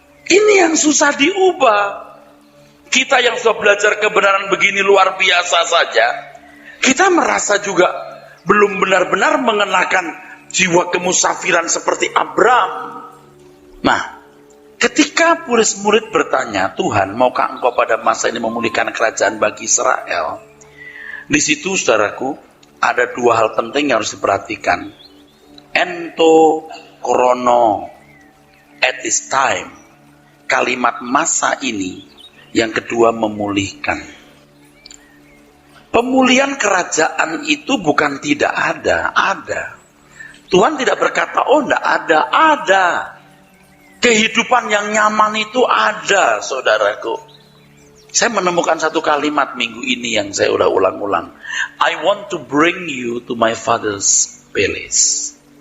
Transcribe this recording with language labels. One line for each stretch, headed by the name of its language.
Indonesian: Ini yang susah diubah. Kita yang sudah belajar kebenaran begini luar biasa saja, kita merasa juga belum benar-benar mengenakan jiwa kemusafiran seperti Abraham. Nah, ketika murid bertanya, Tuhan, maukah engkau pada masa ini memulihkan kerajaan bagi Israel? Di situ, saudaraku, ada dua hal penting yang harus diperhatikan.
Greek: Ento korono,
English: at this time.
Indonesian: Kalimat masa ini. Yang kedua, memulihkan. Pemulihan kerajaan itu bukan tidak ada, ada. Tuhan tidak berkata, oh tidak ada. Kehidupan yang nyaman itu ada, saudaraku. Saya menemukan satu kalimat minggu ini yang saya udah ulang-ulang.
English: I want to bring you to my father's palace.